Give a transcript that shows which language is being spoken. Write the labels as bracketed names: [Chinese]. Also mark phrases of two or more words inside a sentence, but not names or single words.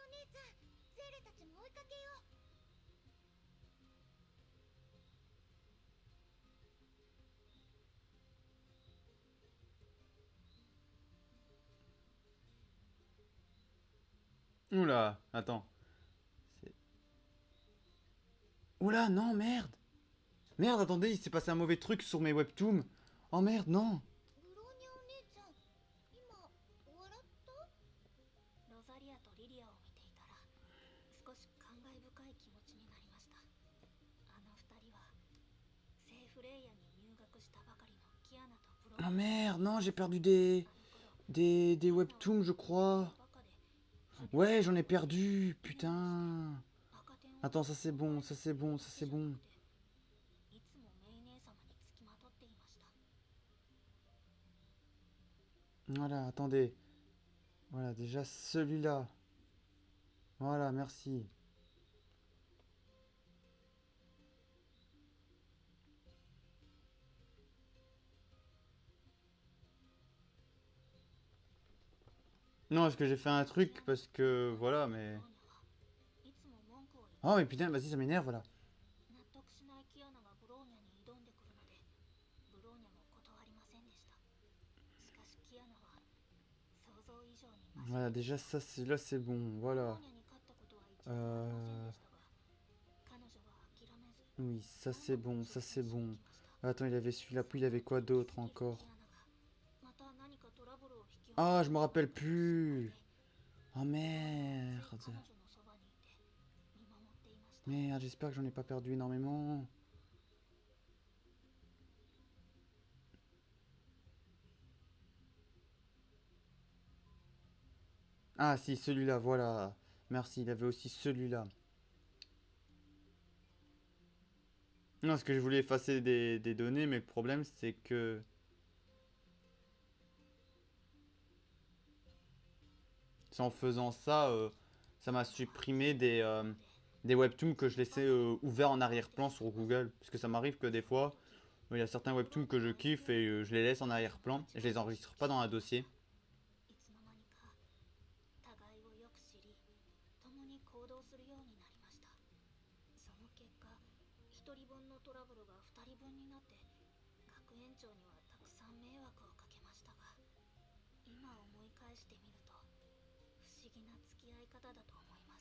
[Japanese] じゃあゼーレたちも追いかけよう。 [French] Oula, attends. C'est- Oula, non, merde. Merde, attendez, il s'est passé un mauvais truc sur mes webtoons. Oh merde, non. [Japanese] ブローニャお姉ちゃん、今笑った？ロザリアとリリアを見ていたら少し感慨深い気持ちになりました。あの二人はセーフレイヤに入学したばかりのキアナとブローニャ [French] Oh merde, non, j'ai perdu des webtoons, je crois. Ouais, j'en ai perdu, putain. Attends, ça c'est bon, ça c'est bon, ça c'est bon. Voilà, attendez. Voilà, déjà celui-là. Voilà, merci. Non, parce que j'ai fait un truc, parce que... Voilà, mais... Oh, mais putain, vas-y, ça m'énerve, voilà. [Japanese] 納得しないキアナがブローニャに挑んでくるので、ブローニャも断りませんでした。しかしキアナは想像以上に真面目 [French] Voilà, déjà ça, là c'est bon, [Japanese] ブロ [French] voilà. [Japanese] ーニャに勝ったことは一度もありませんでしたが、彼女は諦めず [French] Oui, ça c'est bon, ça c'est bon. Attends, il avait celui-là, puis il avait quoi d'autre encore? [Japanese] また何かトラブルを引き起こ [French] Ah, je me rappelle plus. Oh merde. [Japanese] 彼女のそばにいて見守っていました。 [French] Merde, j'espère que j'en ai pas perdu énormément. Ah si, celui-là, voilà. Merci, il avait aussi celui-là. Non, parce que je voulais effacer des données, mais le problème c'est que... C'est en faisant ça, ça m'a supprimé des webtoons que je laissais ouverts en arrière-plan sur Google. Parce que ça m'arrive que des fois, il y a certains webtoons que je kiffe et je les laisse en arrière-plan. Et je les enregistre pas dans un dossier. [Japanese] いつの間にか互いをよく知り、共に行動するようになりました。その結果、一人分のトラブルが二人分になって、学園長にはたくさん迷惑をかけましたが、今思い返してみると、不思議な付き合い方だと思います。